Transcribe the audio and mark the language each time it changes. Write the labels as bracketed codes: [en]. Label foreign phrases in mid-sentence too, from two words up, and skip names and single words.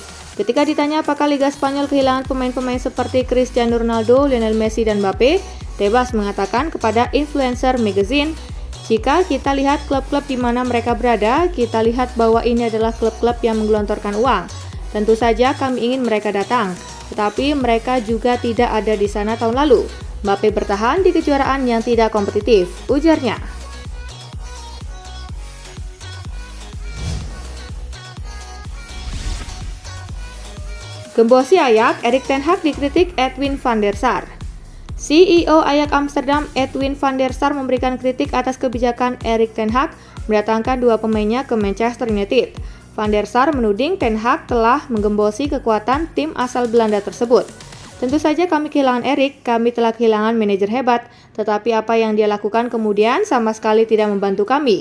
[id] Ketika ditanya apakah Liga Spanyol kehilangan pemain-pemain seperti Cristiano Ronaldo, Lionel Messi, dan Mbappe, Tebas mengatakan kepada [en] influencer magazine, [id] "Jika kita lihat klub-klub di mana mereka berada, kita lihat bahwa ini adalah klub-klub yang menggelontorkan uang. Tentu saja kami ingin mereka datang, tetapi mereka juga tidak ada di sana tahun lalu. Mbappe bertahan di kejuaraan yang tidak kompetitif," ujarnya. Gembosi Ajax, Erik ten Hag dikritik Edwin van der Sar. CEO Ajax Amsterdam Edwin van der Sar memberikan kritik atas kebijakan Erik ten Hag mendatangkan dua pemainnya ke Manchester United. Van der Sar menuding Ten Hag telah menggembosi kekuatan tim asal Belanda tersebut. "Tentu saja kami kehilangan Erik, kami telah kehilangan manajer hebat, tetapi apa yang dia lakukan kemudian sama sekali tidak membantu kami.